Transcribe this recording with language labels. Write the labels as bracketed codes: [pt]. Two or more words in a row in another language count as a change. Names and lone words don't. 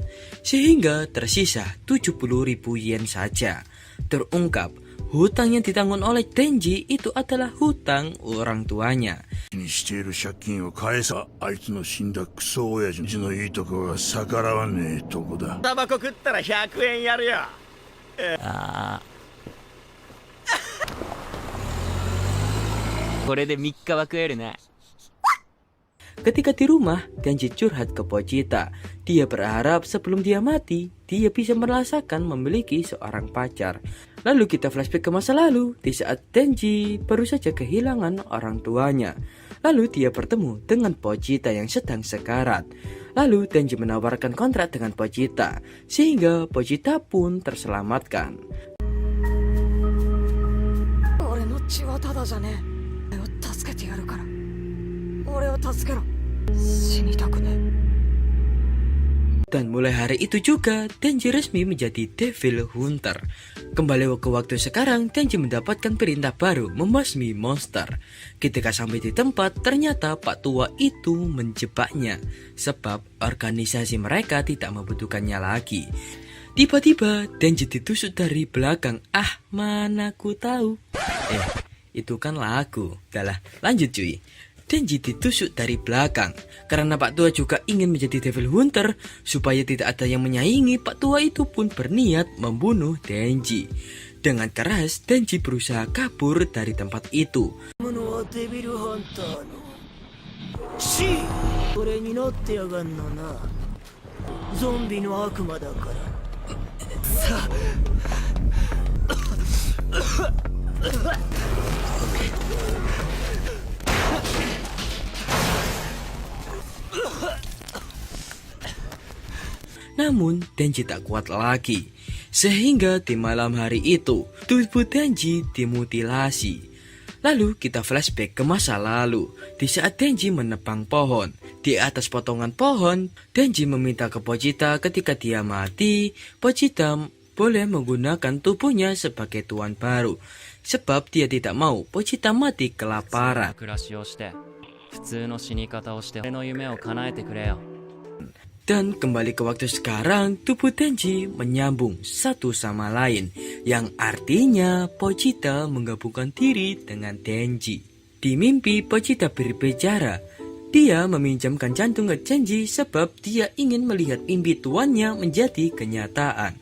[id] Sehingga tersisa 70.000 yen saja. Terungkap, hutang yang ditanggung oleh Denji itu adalah hutang orang tuanya. [ja] にしている借金を返さ。あいつの死んだクソ親父のいいとこが逆らわねえとこだ。タバコ食ったら100円やるよ。これで3日は食えるな。 [id] Ketika di rumah, Denji curhat ke Pochita. Dia berharap sebelum dia mati, dia bisa merasakan memiliki seorang pacar. Lalu kita flashback ke masa lalu, di saat Denji baru saja kehilangan orang tuanya. Lalu dia bertemu dengan Pochita yang sedang sekarat. Lalu Denji menawarkan kontrak dengan Pochita, sehingga Pochita pun terselamatkan. [ja] 俺の血はただじゃねえ。俺を助けてやるから。俺を助けろ。死にたくねえ。 [id] Dan mulai hari itu juga, Denji resmi menjadi [en] Devil Hunter. [id] Kembali ke waktu sekarang, Denji mendapatkan perintah baru membasmi monster. Ketika sampai di tempat, ternyata Pak Tua itu menjebaknya. Sebab organisasi mereka tidak membutuhkannya lagi. Tiba-tiba, Denji ditusuk dari belakang. Ah, mana ku tahu. Itu kan lagu. Dahlah, lanjut cuy. Denji ditusuk dari belakang. Karena Pak Tua juga ingin menjadi [en] Devil Hunter, [id] supaya tidak ada yang menyaingi, Pak Tua itu pun berniat membunuh Denji. Dengan keras, Denji berusaha kabur dari tempat itu. [ja] 俺になってやがんのな。ゾンビの悪魔だから。さ [id] Namun Denji tak kuat lagi. Sehingga di malam hari itu, tubuh Denji dimutilasi. Lalu kita flashback ke masa lalu. Di saat Denji menebang pohon, di atas potongan pohon, Denji meminta ke Pochita ketika dia mati, Pochita boleh menggunakan tubuhnya sebagai tuan baru. Sebab dia tidak mau Pochita mati kelaparan. [ja] 暮らしをして普通の死に方をして俺の夢を叶えてくれよ。 [id] Dan kembali ke waktu sekarang, tubuh Denji menyambung satu sama lain, yang artinya Pochita menggabungkan diri dengan Denji. Di mimpi, Pochita berbicara. Dia meminjamkan jantung ke Denji sebab dia ingin melihat mimpi tuannya menjadi kenyataan.